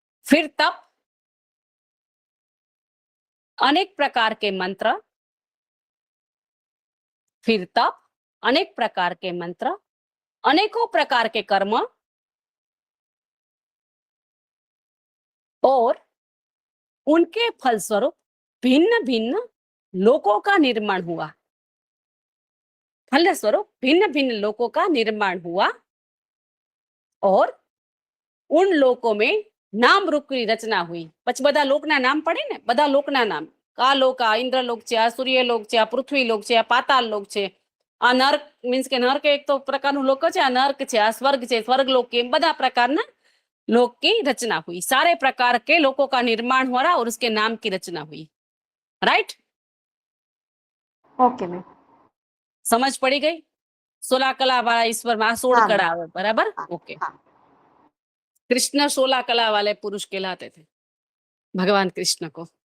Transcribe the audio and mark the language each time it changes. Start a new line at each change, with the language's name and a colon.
Hindi: फिर तप, अनेक प्रकार के मंत्र, फिर तप, अनेक प्रकार के मंत्र, अनेकों प्रकार के कर्म, और उनके फलस्वरूप भिन्न भिन्न लोकों का निर्माण हुआ। फलस्वरूप भिन्न भिन्न लोकों का निर्माण हुआ, और उन लोकों में नाम रूप की रचना हुई।
Gujarati: પછી બધા લોકના નામ પડે ને, બધા લોકના નામ, આ લોક, આ ઇન્દ્રલોક છે, આ સૂર્યલોક છે, આ પૃથ્વીલોક છે, આ પાતાળલોક છે, આ નર્ક મીન્સ કે નર્ક એક તો પ્રકારનું લોક છે, આ નર્ક છે, આ સ્વર્ગ છે, સ્વર્ગલોક के બધા પ્રકારના
Hindi: लोक की रचना हुई। सारे प्रकार के लोकों का निर्माण हो रहा और उसके नाम की रचना हुई। राइट?
Gujarati: Okay ma'am.
Hindi: समझ पड़ी गई? 16 कला वाला ईश्वर में 16 हाँ, कला है, बराबर?
Gujarati: હા,
English: Okay.
Gujarati: હા.
Hindi: कृष्ण 16 कला वाले पुरुष कहलाते थे, भगवान कृष्ण को।